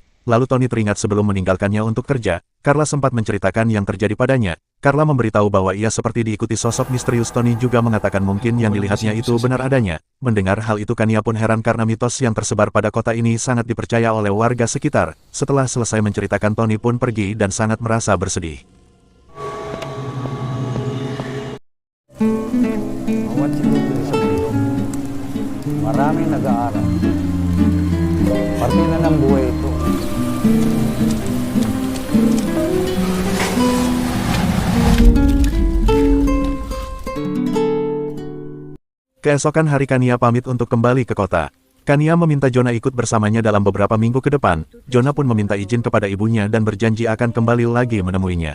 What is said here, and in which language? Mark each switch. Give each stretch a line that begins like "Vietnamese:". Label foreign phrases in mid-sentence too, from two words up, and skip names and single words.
Indonesian: Lalu Tony teringat sebelum meninggalkannya untuk kerja, Carla sempat menceritakan yang terjadi padanya. Carla memberitahu bahwa ia seperti diikuti sosok misterius. Tony juga mengatakan mungkin yang dilihatnya itu benar adanya. Mendengar hal itu, Kania pun heran karena mitos yang tersebar pada kota ini sangat dipercaya oleh warga sekitar. Setelah selesai menceritakan, Tony pun pergi dan sangat merasa bersedih.
Filipino: Bawat minuto sa mundo, maraming nag-aaral. Parte na ng buhay ito.
Indonesian: Keesokan hari, Kania pamit untuk kembali ke kota. Kania meminta Jonah ikut bersamanya dalam beberapa minggu ke depan. Jonah pun meminta izin kepada ibunya dan berjanji akan kembali lagi menemuinya.